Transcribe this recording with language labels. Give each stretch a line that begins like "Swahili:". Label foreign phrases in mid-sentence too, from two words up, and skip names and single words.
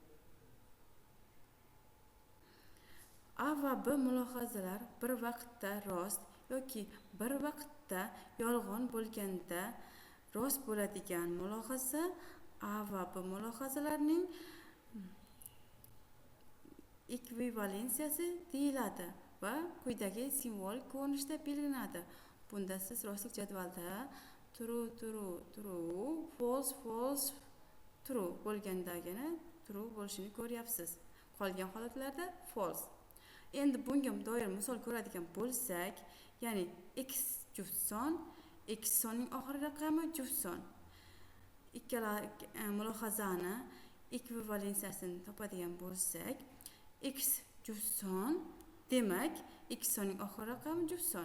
Uzbek: A va B mulohazalar bir vaqtda rost yoki bir vaqtda yolg'on bo'lganda rost bo'ladigan mulohaza A va B mulohazalarining ekvivalensiyasi deyiladi va quyidagi simvolik ko'rinishda belgilanadi. Bunda siz rostlik jadvalda
English: true, false, true
Uzbek: bo'lgandagina true bo'lishini ko'ryapsiz. Qolgan holatlarda false. Endi bunga doir misol ko'radigan bo'lsak, ya'ni x juft son, x sonning oxirgi raqami juft son. Ikkala mulohazani ekvivalensiyasini topadigan bo'lsak, x juft son, demak x sonning oxirgi raqami juft son.